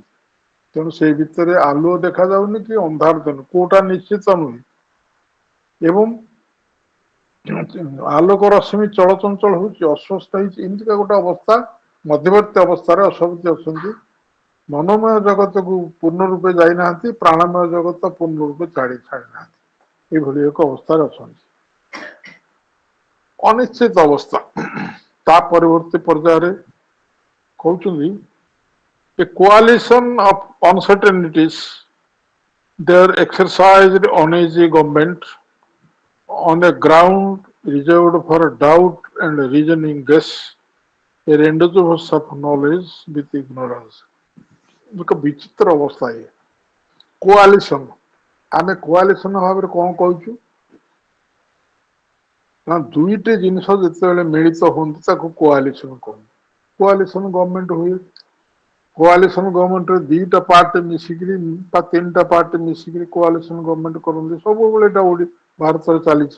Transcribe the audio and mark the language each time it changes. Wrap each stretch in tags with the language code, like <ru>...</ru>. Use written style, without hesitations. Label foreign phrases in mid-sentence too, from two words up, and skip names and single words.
<or>ତେଣୁ ସେଇ ଭିତରେ ଆଲୁଅ ଦେଖାଯାଉନି କି ଅନ୍ଧାର ଦିନ କୋଉଟା ନିଶ୍ଚିତ ନୁହେଁ, ଏବଂ ଆଲୋକ ରଶ୍ମି ଚଳଚଞ୍ଚଳ ହଉଛି, ଅସ୍ୱସ୍ଥ ହେଇଛି, ଏମିତିକା ଗୋଟେ ଅବସ୍ଥା ମଧ୍ୟବର୍ତ୍ତୀ ଅବସ୍ଥାରେ ଅଶ୍ୱପତି ଅଛନ୍ତି। ମନୋମୟ ଜଗତକୁ ପୂର୍ଣ୍ଣ ରୂପେ ଯାଇନାହାନ୍ତି, ପ୍ରାଣମୟ ଜଗତ ପୂର୍ଣ୍ଣ ରୂପେ ଛାଡ଼ିନାହାନ୍ତି, ଏଇଭଳି ଏକ ଅବସ୍ଥାରେ ଅଛନ୍ତି। ଅନିଶ୍ଚିତ ଅବସ୍ଥା। ତା ପରବର୍ତ୍ତୀ ପର୍ଯ୍ୟାୟରେ କହୁଛନ୍ତି</or> <en>a coalition of uncertainties they are exercised on a government on a ground reserved for doubt and reasoning guess, a rendezvous of knowledge with ignorance।</en> <or>ଏକ ବିଚିତ୍ର ଅବସ୍ଥା ଇଏ। କୋଆଲିସନ, ଆମେ କୋଆଲିସନ ଭାବରେ କଣ କହୁଛୁ ନା, ଦୁଇଟି ଜିନିଷ ଯେତେବେଳେ ମିଳିତ ହୁଅନ୍ତି ତାକୁ କୋଆଲିସନ କହନ୍ତି।</or> <en>coalition government</en> <or>ହୁଏ,</or> <en>coalition government</en> <or>ଦିଟା ପାର୍ଟି ମିଶିକିରି ବା ତିନିଟା ପାର୍ଟି ମିଶିକିରି</or> <en>coalition government</en> <or>କରନ୍ତି, ସବୁବେଳେ ଏଇଟା ଭାରତରେ ଚାଲିଛି।</or>